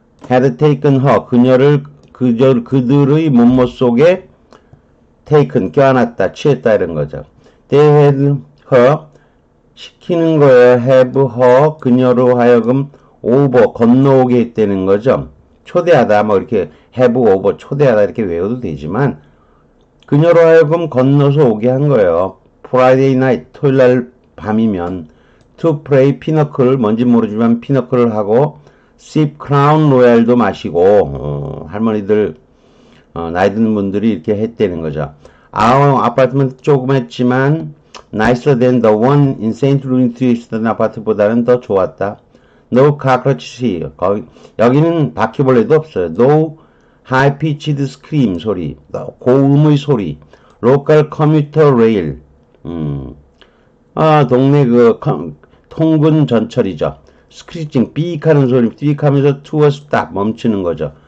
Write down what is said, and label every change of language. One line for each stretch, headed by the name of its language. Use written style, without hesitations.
English: Had taken her,
Korean: 그들의 몸못 속에 껴안았다, 취했다 이런 거죠.
English: They had her,
Korean: 시키는 거예요.
English: Have her,
Korean: 그녀로 하여금 over, 건너오게 했다는 거죠. 초대하다, 이렇게 have over, 초대하다 이렇게 외워도 되지만 그녀로 하여금 건너서 오게 한 거예요.
English: Friday night,
Korean: 토요일날 밤이면
English: to play
Korean: 피너클, 뭔지 모르지만 피너클을 하고
English: sip crown royal
Korean: 도 마시고 할머니들 나이 드는 분들이 이렇게 했다는 거죠. 아파트는 조그맣지만
English: nicer than the one in St.
Korean: Louis에 있었던 아파트보다는 더 좋았다.
English: No cockroach.
Korean: 여기는 바퀴벌레도 없어요.
English: No high-pitched scream
Korean: 소리, 고음의 소리.
English: Local commuter rail.
Korean: 동네 통근 전철이죠. 스크리칭, 삐익하는 소리, 삐익하면서
English: to a stop,
Korean: 멈추는 거죠.